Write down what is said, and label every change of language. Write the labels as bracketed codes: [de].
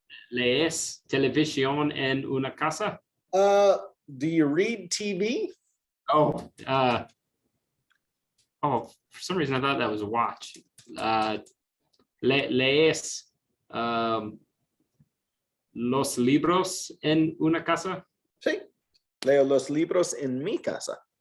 [es] lees televisión en una casa? [en] Do you read TV? Oh, for some reason I thought that was a watch. [es] Lees los libros en una casa? Sí. Leo los libros en mi casa.